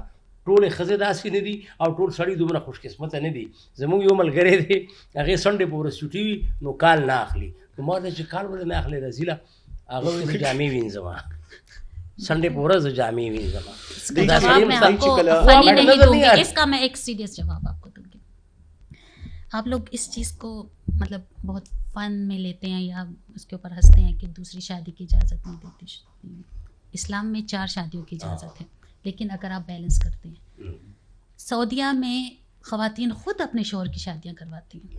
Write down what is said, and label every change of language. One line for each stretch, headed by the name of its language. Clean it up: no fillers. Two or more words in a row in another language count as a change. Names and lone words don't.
Pashto: ټولې ښځې داسې نه دي او ټول سړي دومره خوش قسمته نه دي. زموږ یو ملګری دی هغې سنډې په ورځ چوټي وي نو کال نه اخلي، نو ما ورته چې کال ولې نه اخلې رزیله، هغه وایي زه جامې وینځم سنډے په ورځ جامې وینځم.
Urdu: اس کا میں ایک سیریس جواب آپ کو دوں گی. آپ لوگ اس چیز کو مطلب بہت فن میں لیتے ہیں یا اس کے اوپر ہنستے ہیں کہ دوسری شادی کی اجازت نہیں دیتی. اسلام میں 4 شادیوں کی اجازت ہے، لیکن اگر آپ بیلنس کرتے ہیں، سعودیہ میں خواتین خود اپنے شوہر کی شادیاں کرواتی ہیں.